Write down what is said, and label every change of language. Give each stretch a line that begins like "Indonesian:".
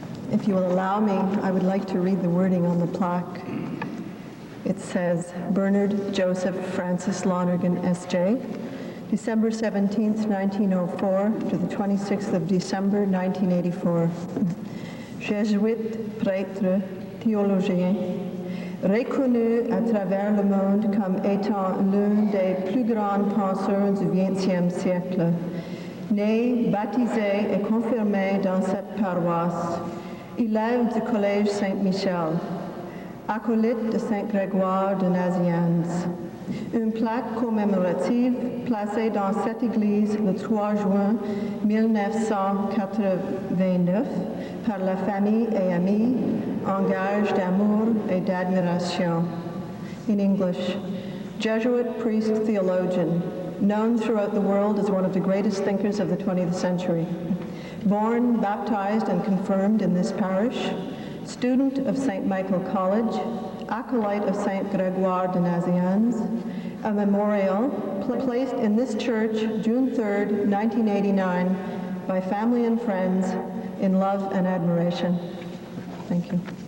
English: If you will allow me, I would like to read the wording on the plaque. It says, Bernard Joseph Francis Lonergan, S.J., December 17th, 1904 to the 26th of December, 1984.
French: Jésuite, prêtre, théologien, reconnu à travers le monde comme étant l'un des plus grands penseurs du XXe siècle. Né, baptisé et confirmé dans cette paroisse, élève du Collège Saint-Michel, acolyte de Saint-Grégoire de Nazianzus. Une plaque commémorative placée dans cette église le 3 juin 1989 par la famille et amis en gage d'amour et d'admiration.
English: In English, Jesuit priest theologian, known throughout the world as one of the greatest thinkers of the 20th century. Born, baptized, and confirmed in this parish, student of St. Michael College, acolyte of St. Grégoire de Nazianzus, a memorial placed in this church June 3rd, 1989, by family and friends in love and admiration. Thank you.